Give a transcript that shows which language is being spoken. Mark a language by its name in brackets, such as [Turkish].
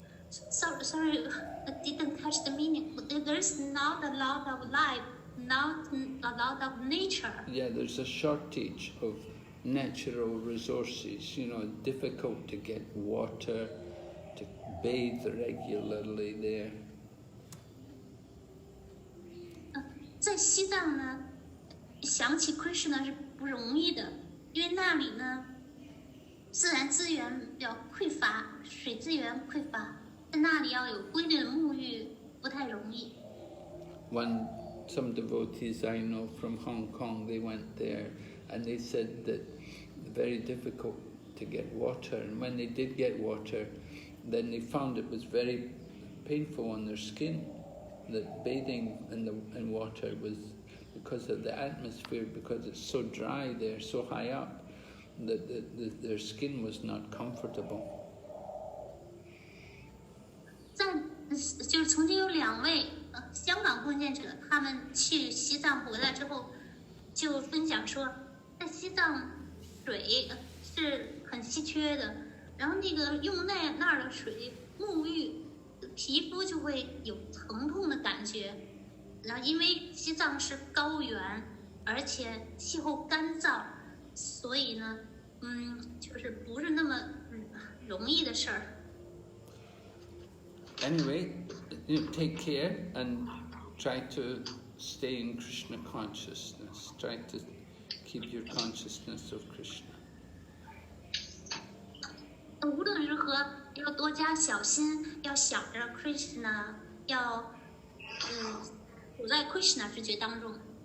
[English] Sorry, I didn't catch the meaning. There's not a lot of life, not a lot of nature. Yeah, there's a shortage of natural resources. You know, difficult to get water, to bathe regularly there. [Chinese] 在西藏呢，想起 Krishna 是不容易的，因为那里呢，自然资源比较匮乏，水资源匮乏，在那里要有规律的沐浴不太容易。 [English] Some devotees I know from Hong Kong, they went there and they said that very difficult to get water, and when they did get water, then they found it was very painful on their skin. That bathing in water was because of the atmosphere, because it's so dry there, so high up, that their skin was not comfortable. [Chinese] 就是曾经有2位香港贡献者，他们去西藏回来之后，就分享说，在西藏水是很稀缺的，然后那个用那儿的水沐浴，皮肤就会有疼痛的感觉。然后因为西藏是高原，而且气候干燥，所以呢，就是不是那么容易的事儿。 [English] Anyway, take care and try to stay in Krishna consciousness. Try to keep your consciousness of Krishna. [Chinese] 无论如何，要多加小心，要想着 Krishna， 要处在 Krishna 知觉当中。